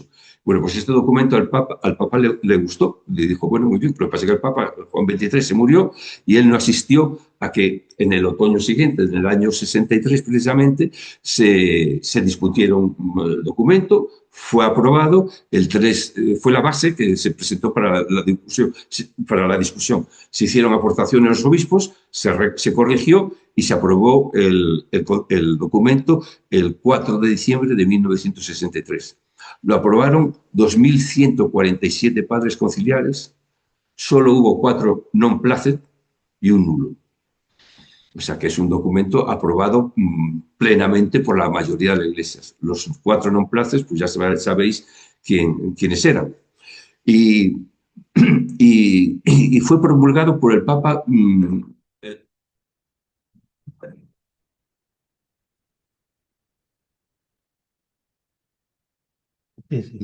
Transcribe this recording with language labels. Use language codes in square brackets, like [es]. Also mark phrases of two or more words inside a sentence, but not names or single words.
[es] Bueno, pues este documento al Papa le gustó, le dijo, bueno, muy bien, pero lo que pasa es que el Papa Juan XXIII se murió y él no asistió a que en el otoño siguiente, en el año 63 precisamente, se discutieron el documento, fue aprobado, fue la base que se presentó para la discusión. Se hicieron aportaciones a los obispos, se corrigió y se aprobó el documento el 4 de diciembre de 1963. Lo aprobaron 2.147 padres conciliares, solo hubo 4 [la] non placet [es] y un nulo. O sea que es un documento aprobado plenamente por la mayoría de las iglesias. Los 4 [la] non placet, [es] pues ya sabéis quiénes eran. Y fue promulgado por el Papa. Sí, sí.